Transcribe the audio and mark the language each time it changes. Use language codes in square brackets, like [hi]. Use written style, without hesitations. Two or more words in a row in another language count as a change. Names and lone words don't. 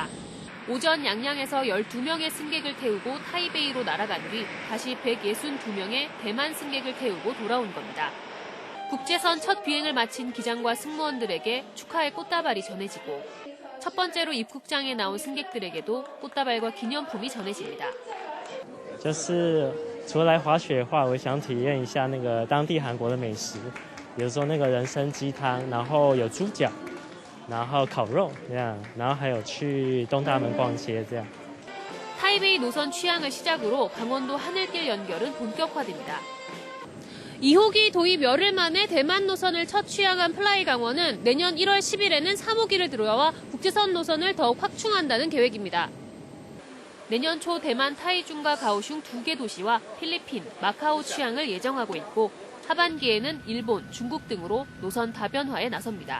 [ko] 오전 양양에서 12명의 승객을 태우고 타이베이로 날아간 뒤 다시 162명의 대만 승객을 태우고 돌아온 겁니다. 국제선 첫 비행을 마친 기장과 승무원들에게 축하의 꽃다발이 전해지고 첫 번째로 입국장에 나온 승객들에게도 꽃다발과 기념품이 전해집니다. [zh] 就是除了来滑雪的话，我想体验一下那个当地韩国的美食，比如说那个人参鸡汤，然后有猪脚，然后烤肉这样，然后还有去东大门逛街这样。 [ko] 타이베이 노선 취항을 시작으로 강원도 하늘길 연결은 본격화됩니다. 2호기 도입 열흘 만에 대만 노선을 첫 취항한 플라이강원은 내년 1월 10일에는 3호기를 들어와 국제선 노선을 더욱 확충한다는 계획입니다. 내년 초 대만 타이중과 가오슝 2개 도시와 필리핀, 마카오 취항을 예정하고 있고 하반기에는 일본, 중국 등으로 노선 다변화에 나섭니다.